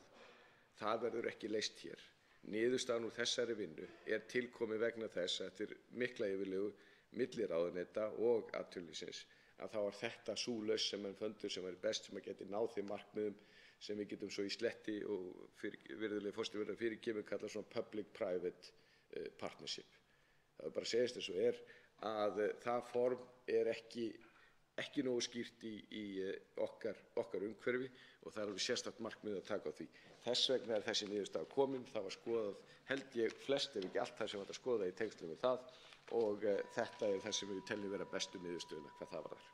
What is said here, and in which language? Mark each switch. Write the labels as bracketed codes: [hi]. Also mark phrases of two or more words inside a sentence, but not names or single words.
[is] Það verður ekki leyst hér. Niðurstaðan úr þessari vinnu er tilkomið vegna þess að eftir mikla yfirlegu milli ráðuneyta og atvinnulífsins að þá er þetta sú lausn sem menn föndu sem væri best sem að geti náð þeim markmiðum sem við getum svo í sletti og virðulegi forseti verður að fyrirgefið kallað svona [en] public-private partnership. [is] Það er bara að segjast eins og er að það form er ekki nógu skýrt í okkar umhverfi og það er alveg sérstakt markmið að taka á því. Þess vegna er þessi niðurstaða komin. Það var skoðað, held ég, flest ef ekki allt það sem var að skoða í tengslum við það og þetta er það sem við teljum vera bestu niðurstöðuna hvað það varðar.